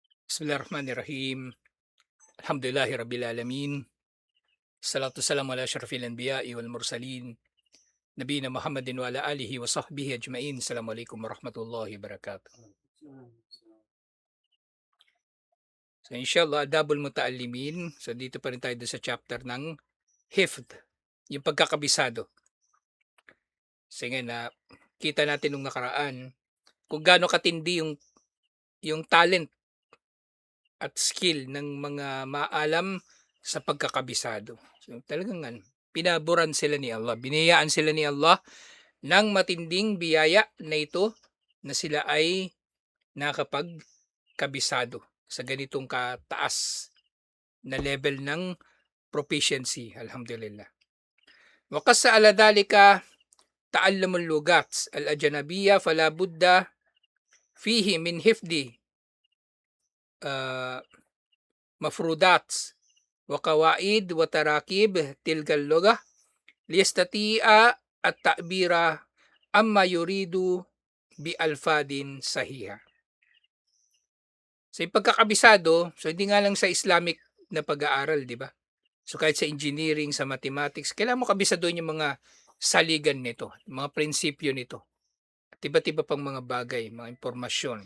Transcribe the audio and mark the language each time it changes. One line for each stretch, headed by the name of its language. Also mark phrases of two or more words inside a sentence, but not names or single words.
Arabic: بسم الله الرحمن الرحيم الحمد لله رب العالمين. الصلاة والسلام على أشرف الأنبياء والمرسلين. نبينا محمد وعلى آله وصحبه أجمعين. السلام عليكم ورحمة الله وبركاته. So إن شاء الله آداب المتعلمين.
Filipino: So dito pa rin tayo sa chapter ng hifd, yung pagkakabisado. Sige na, kita natin nung nakaraan kung gaano katindi yung talent at skill ng mga maalam sa pagkakabisado. So talagang pinaburan sila ni Allah, biniyayaan sila ni Allah ng matinding biyaya na ito na sila ay nakapagkabisado sa ganitong kataas na level ng proficiency.
Arabic: الحمد لله. وقس على ذلك تعلم اللغات الأجنبية فلا بد فيه من حفظ مفردات وقواعد وتراكيب تلك اللغة ليستطيع التعبير عما يريد بألفاظ صحيحة.
Filipino: So yung pagkakabisado, so hindi nga lang sa Islamic na pag-aaral, di ba? So kahit sa engineering, sa mathematics, kailangan mo kabisaduhin yung mga saligan nito, mga prinsipyo nito. At iba't iba pang mga bagay, mga impormasyon.